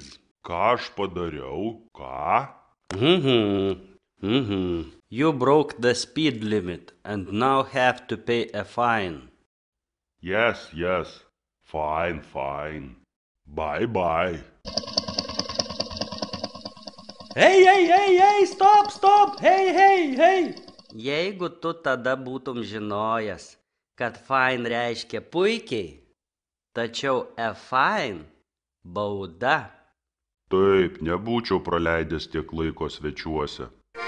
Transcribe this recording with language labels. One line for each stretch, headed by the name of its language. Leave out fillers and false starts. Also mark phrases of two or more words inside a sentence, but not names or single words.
Lithuanian: Ką aš padariau? Ką?
English: You broke the speed limit and now have to pay a fine. Yes. Fine. Bye. Hey, stop, hey.
Lithuanian: Jeigu tu tada būtum žinojęs, kad fine reiškia puikiai, tačiau
English: a fine
Lithuanian: bauda. Taip, nebūčiau praleidęs tiek laiko svečiuose.